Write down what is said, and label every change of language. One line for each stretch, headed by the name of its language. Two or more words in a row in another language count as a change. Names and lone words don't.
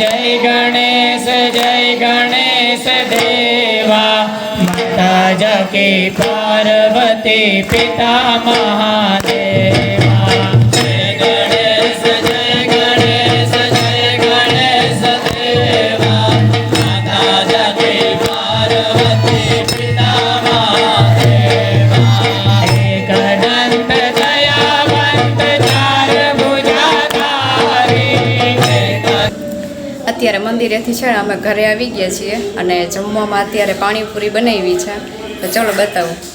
Hindi: देवा माता जकी पार्वती पिता महादेवा जय गणेश देवा माता जकी पार्वती पिता
Gujarati: અત્યારે મંદિરેથી છે ને અમે ઘરે આવી ગયા છીએ અને જમવામાં અત્યારે પાણીપુરી બનાવી છે તો ચલો બતાવું.